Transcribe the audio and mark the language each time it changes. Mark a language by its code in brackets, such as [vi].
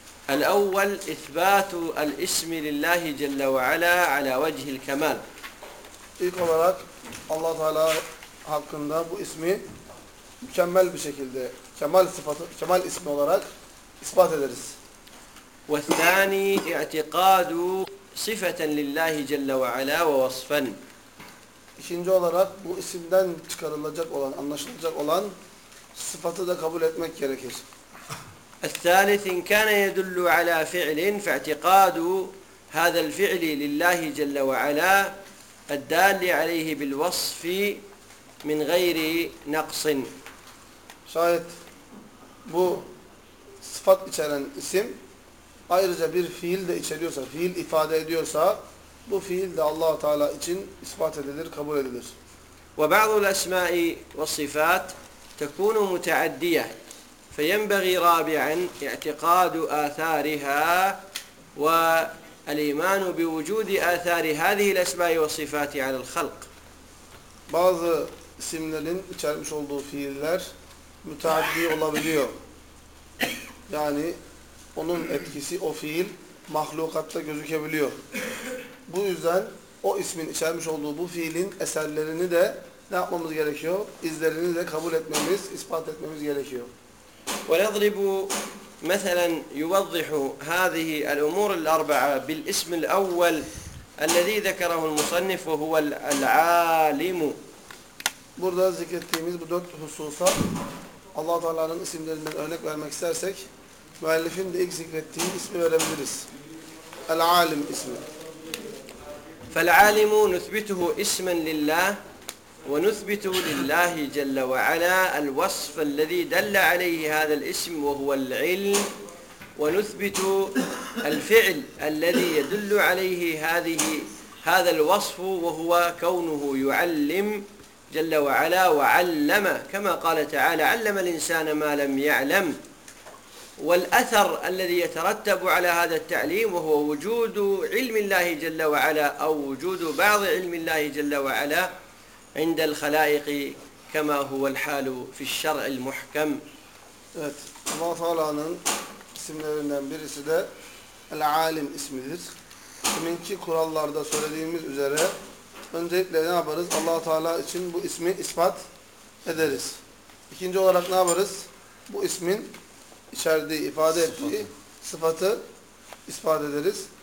[ar] الأول إثبات الاسم لله جل وعلا على وجه الكمال. [tr] İlk olarak Allah Teala hakkında bu ismi mükemmel bir şekilde kemal sıfatı kemal ismi olarak ispat ederiz. [ar] والثاني اعتقاد صفة لله جل وعلا ووصفا. [tr] İkinci olarak bu isimden çıkarılacak olan anlaşılacak olan sıfatı da kabul etmek gerekir. [ar] الثالث إن كان يدل على فعل فاعتقاد هذا الفعل لله جل وعلا الدال عليه بالوصف من غير نقص. [tr] Şayet bu sıfat içeren isim ayrıca bir fiil de içeriyorsa, fiil ifade ediyorsa, bu fiil de Allah Teala için ispat edilir, kabul edilir. [ar] وبعض الأسماء والصفات تكون متعدية فينبغي رابعا اعتقاد آثارها والإيمان بوجود آثار هذه الأسماء والصفات على الخلق. [tr] Bazı isimlerin içermiş olduğu fiiller müteaddi olabiliyor. Yani onun etkisi, o fiil mahlukatta gözükebiliyor. Bu yüzden o ismin içermiş olduğu bu fiilin eserlerini de ne yapmamız gerekiyor? İzlerini de kabul etmemiz, ispat etmemiz gerekiyor. [ar] وَنَضْرِبُ مَثَلًا يُوَضِّحُ هَذِهِ الْأُمُورِ الْأَرْبَعَ بِالْاِسْمِ الْاَوَّلِ الَّذ۪ي ذَكَرَهُ الْمُصَنِّفُ هُوَ الْعَالِمُ. [tr] Burada zikrettiğimiz bu dört hususa Allah-u Teala'nın isimlerinden örnek vermek istersek müellifin de ilk zikrettiği ismi verebiliriz. El-Alim ismi. [ar] فَالْعَالِمُ نُثْبِتُهُ اِسْمًا لِلّٰهِ وَنُثْبِتُهُ لِلّٰهِ جَلَّ وَعَلَى الْوَصْفَ الَّذ۪ي دَلَّ عَلَيْهِ هَذَا الْاِسْمِ وَهُوَ الْعِلْمِ وَنُثْبِتُ الْفِعْلِ الَّذ۪ي يَدُلُّ عَلَيْهِ هَذَا الْوَصْفُ وَهُوَ كَوْنُهُ يُعَلِّمُ جل وعلا وعلم كما قال تعالى علم الإنسان ما لم يعلم والأثر الذي يترتب على هذا التعليم وهو وجود علم الله جل وعلا أو وجود بعض علم الله جل وعلا عند الخلائق كما هو الحال في الشرع المحكم. [tr] Evet, Allah Teala'nın isimlerinden birisi de El-Alim ismidir. Kiminki kurallarda söylediğimiz üzere öncelikle ne yaparız? Allah-u Teala için bu ismi ispat ederiz. İkinci olarak ne yaparız? Bu ismin içerdiği, ifade ettiği sıfatı ispat ederiz.